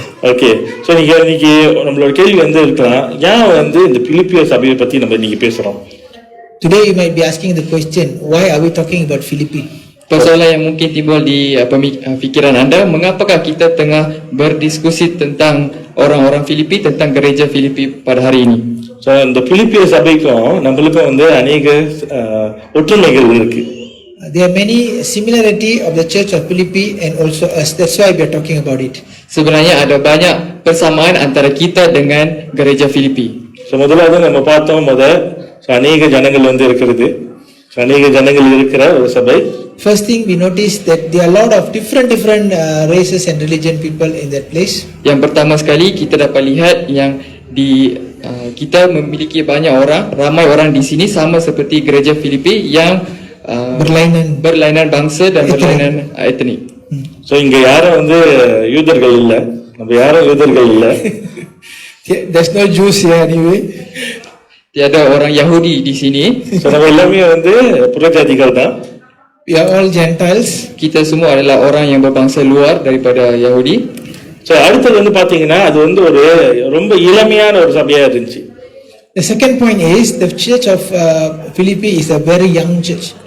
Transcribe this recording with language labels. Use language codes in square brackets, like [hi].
[ta] Okay, so நீங்க இன்னைக்கு நம்மளோட கேள்வி வந்து இருக்கலாம், ஏன் வந்து இந்த பிலிப்பிய சபையை பத்தி நம்ம இன்னைக்கு பேசுறோம்? [en] Today you might be asking the question, why are we talking about Philippi? [ms] Persoalan yang mungkin timbul di fikiran anda, mengapakah kita tengah berdiskusi tentang orang-orang Filipi, tentang gereja Filipi pada hari ini? [ta] So இந்த பிலிப்பிய சபைக்கும் நம்மளுக்கும் வந்து அநேக ஒற்றுமைகள் இருக்கு. [en] There are many similarity of the church of Philippi and also us. That's why we are talking about it. [ms] Sebenarnya ada banyak persamaan antara kita dengan gereja Filipi. [ta] So முதலாவது நம்ம பார்த்தோம், அநேக ஜனங்கள் வந்து இருக்கிறது, அநேக ஜனங்கள் இருக்கிற ஒரு சபை. [en] First thing we noticed that there are a lot of different races and religion people in that place. [ms] Yang pertama sekali kita dapat lihat yang kita memiliki banyak orang, ramai orang di sini sama seperti gereja Filipi yang berlainan bangsa dan berlainan etnik. [ta] So இங்க யாரும் வந்து யூதர்கள் இல்ல, நம்ம யாரும் யூதர்கள் இல்ல. [en] There's no Jews here anyway. [ms] Tiada orang Yahudi di sini. [ta] So நம்ம எல்லாமே வந்து புறஜாதிகள் தான். [en] We are all Gentiles. [ms] Kita semua adalah orang yang berbangsa luar daripada Yahudi. [ta] So அடுத்தது வந்து பாத்தீங்கன்னா அது வந்து ஒரு ரொம்ப இளமையான ஒரு சபையா இருந்துச்சு. [en] The second point is the church of Philippi is a very young church.